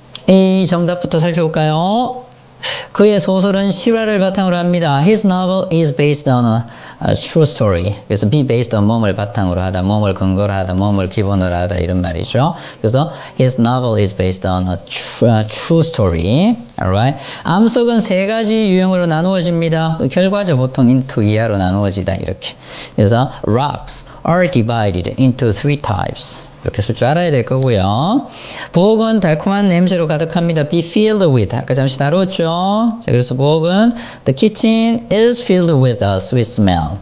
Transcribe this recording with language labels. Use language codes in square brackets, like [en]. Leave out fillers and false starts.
[ko] A 정답부터 살펴볼까요? 그의 소설은 실화를 바탕으로 합니다. [en] His novel is based on a true story. [ko] 그래서 be based on 뭐를 바탕으로 하다, 뭐를 근거로 하다, 뭐를 기본으로 하다 이런 말이죠. 그래서 [en] his novel is based on a true story. Alright. [ko] 암석은 세 가지 유형으로 나누어집니다. 결과죠. 보통 into 이하로 나누어지다 이렇게. 그래서 [en] rocks are divided into three types. [ko] 이렇게 쓸 줄 알아야 될 거고요. 부엌은 달콤한 냄새로 가득합니다. [en] Be filled with. [ko] 아까 잠시 다뤘죠. 자, 그래서 부엌은 [en] the kitchen is filled with a sweet smell.